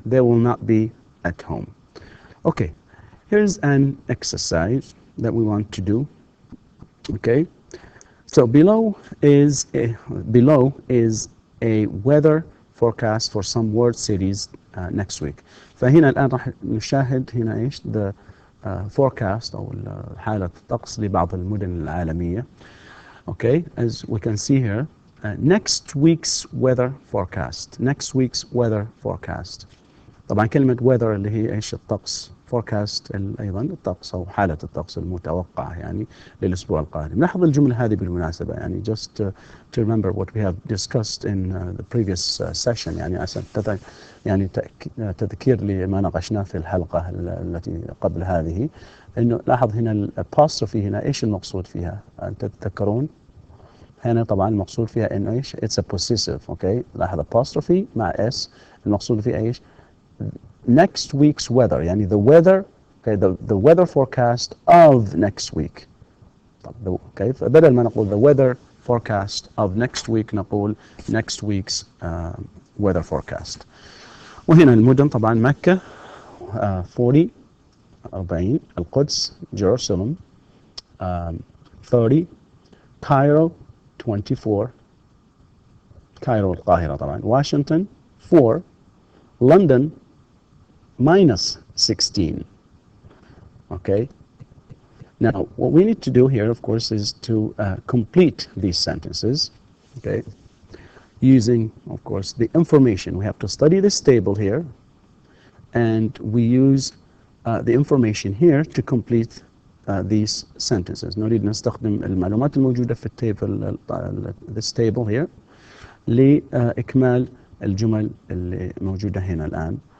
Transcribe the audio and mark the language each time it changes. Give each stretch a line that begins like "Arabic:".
English: They will not be at home. Okay, here's an exercise that we want to do. Okay, So below is a weather forecast for some world cities next week.
Arabic: فهنا الآن راح نشاهد هنا إيش the forecast أو حالة الطقس لبعض المدن العالمية.
English: Okay, as we can see here, next week's weather forecast. Next week's weather forecast.
Arabic: طبعا كلمة weather اللي هي إيش الطقس. forecast أيضا الطقس أو حالة الطقس المتوقعة يعني للأسبوع القادم. نلاحظ الجملة هذه بالمناسبة يعني
English: just to remember what we have discussed in the previous session
Arabic: يعني عشان يعني تذكير لما ناقشناه في الحلقة التي قبل هذه، إنه لاحظ هنا الابوستروفي هنا إيش المقصود فيها؟ أنت تتذكرون؟ هنا طبعا المقصود فيها إنه إيش؟
English: it's a possessive.
Arabic: أوكي، لاحظ apostrophe مع s المقصود فيها إيش؟
English: next week's weather
Arabic: يعني
English: the weather. Okay, the weather forecast of next week.
Arabic: طب
English: okay,
Arabic: فبدل ما نقول
English: the weather forecast of next week
Arabic: نقول
English: next week's weather forecast.
Arabic: وهنا المدن طبعا مكة 40 القدس Jerusalem 30 Cairo 24 كايرو القاهرة طبعا Washington 4 London -16.
English: Okay. Now, what we need to do here, of course, is to complete these sentences. Okay. Using, of course, the information. We have to study this table here, and we use the information here to complete these sentences.
Arabic: نريد نستخدم المعلومات الموجودة في التيبل
English: this table here
Arabic: لإكمال الجمل اللي موجودة هنا الآن.